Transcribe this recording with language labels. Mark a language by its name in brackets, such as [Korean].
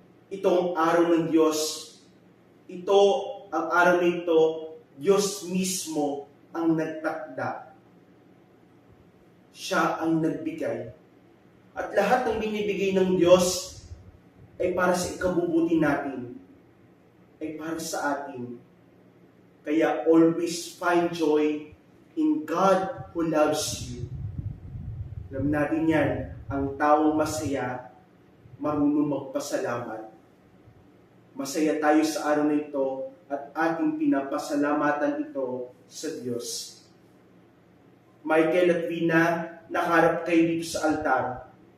[Filipino] Ito ang araw ng Diyos. Ito, ang araw na ito, Diyos mismo ang nagtakda. Siya ang nagbigay. At lahat ng binibigay ng Diyos ay para sa ikabubuti natin, ay para sa atin. Kaya [English] always find joy in God who loves you. [Filipino] Alam natin yan, ang taong masaya, marunong magpasalamat. Masaya tayo sa araw na ito at ating pinapasalamatan ito sa Diyos. Michael at Vina, nakaharap kayo dito sa altar.